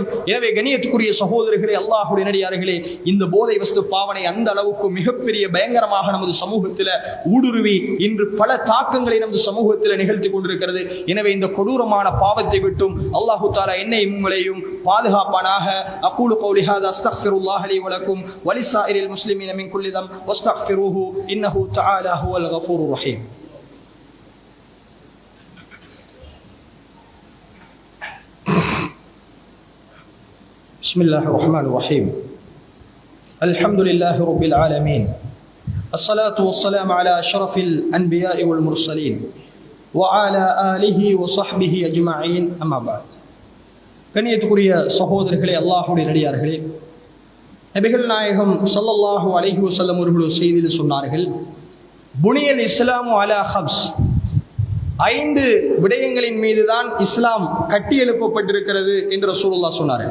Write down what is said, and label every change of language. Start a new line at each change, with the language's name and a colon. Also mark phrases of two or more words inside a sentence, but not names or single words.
Tamil: எனவே கண்ணியத்துக்குரிய சகோதரர்களே, அல்லாஹ்வுடைய நடிகார்களே, இந்த போதை வஸ்து பாவனை அந்த அளவுக்கு மிகப்பெரிய பயங்கரமாக நமது சமூகத்தில் ஊடுருவி இன்று பல தாக்கங்களை நமது சமூகத்தில் நிகழ்த்தி கொண்டிருக்கிறது. எனவே இந்த கொடூரமான பாவத்தை விட்டும்
Arabic: الله تعالى
Tamil: என்னையும் உங்களையும் பாதுகாப்பானாக.
Arabic: أقول قولي هذا أستغفر الله لي ولكم ولسائر المسلمين من كل ذنب فاستغفروه إنه تعالى هو الغفور الرحيم. بسم الله الرحمن الرحيم. الحمد لله رب العالمين. الصلاة والسلام على أشرف الأنبياء والمرسلين وعلى آله وصحبه أجمعين. أما بعد.
Tamil: கண்ணியத்துக்குரிய சகோதரர்களே, அல்லாஹ்வுடைய நடிகார்களே, நபிகள் நாயகம்
Arabic: صلى الله عليه وسلم
Tamil: அவர்கள் செய்தியில் சொன்னார்கள்,
Arabic: بني الإسلام على خمس,
Tamil: 5 விடயங்களின் மீதுதான் இஸ்லாம் கட்டியெழுப்பப்பட்டிருக்கிறது என்று ரசூலுல்லாஹ் சொன்னார்கள்.